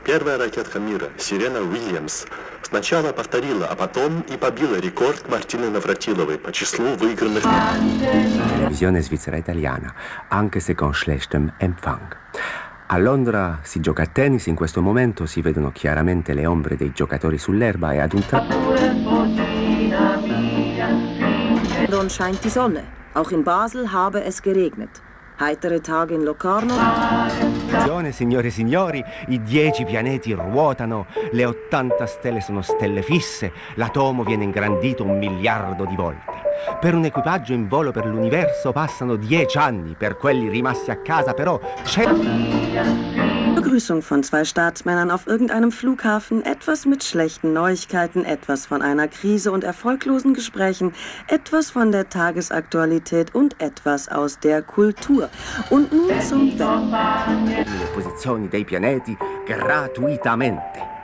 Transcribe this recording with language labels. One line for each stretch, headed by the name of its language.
Russian: Первая ракетка мира, Сирена Уильямс, сначала повторила, а потом и побила рекорд Мартины Навратиловой по числу выигранных...
Italian: Телевизионная Свитцера-Итальяна, anche se con
German: schlechtem Empfang.
Italian: A Londra si gioca a tennis, in questo momento si vedono chiaramente le ombre dei giocatori sull'erba e ad un tratto...
German: London scheint die Sonne, auch in Basel habe es geregnet. Heitere Tage in Locarno.
Italian: Attenzione, signore e signori, i 10 pianeti ruotano, le 80 stelle sono stelle fisse, l'atomo viene ingrandito 1 miliardo di volte. Per un equipaggio in volo per l'universo passano 10 anni, per quelli rimasti a casa però c'è...
German: Begrüßung von zwei Staatsmännern auf irgendeinem Flughafen, etwas mit schlechten Neuigkeiten, etwas von einer Krise und erfolglosen Gesprächen, etwas von der Tagesaktualität und etwas aus der Kultur. Und nun zum Wetter.
Italian: Le posizioni dei pianeti gratuitamente.